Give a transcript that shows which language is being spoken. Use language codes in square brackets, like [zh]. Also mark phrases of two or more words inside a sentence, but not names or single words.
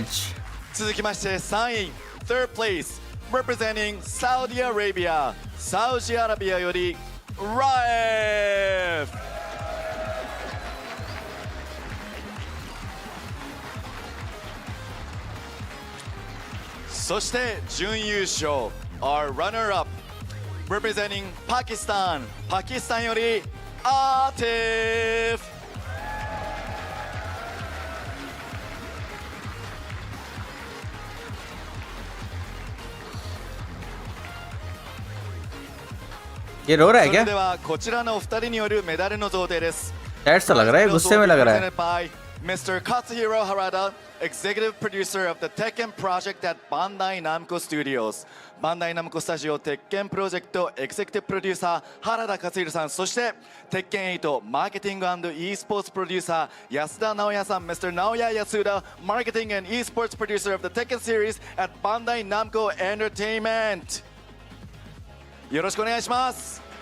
[ja] 続きまして3位 [en] 3rd place representing Saudi Arabia [ja] サウジアラビアより Raif そして準優勝 [en] our runner up representing Pakistan [ja] パキスタンより Atif [hi] ये रो रहा है क्या [ja] それではこちらのお二人によるメダルの贈呈です [hi] सैड सा लग रहा है गुस्से में लग रहा है [en] Presented by Mr. Katsuhiro Harada, Executive Producer of the Tekken Project at Bandai Namco Studios. Bandai Namco Studio Tekken Project Executive Producer [ja] 原田勝弘さん、そして [en] Tekken 8 Marketing and Esports Producer 安田直也さん、Mr. Naoya Yasuda, Marketing and Esports Producer of the Tekken Series at Bandai Namco Entertainment. [ja] よろしくお願いします。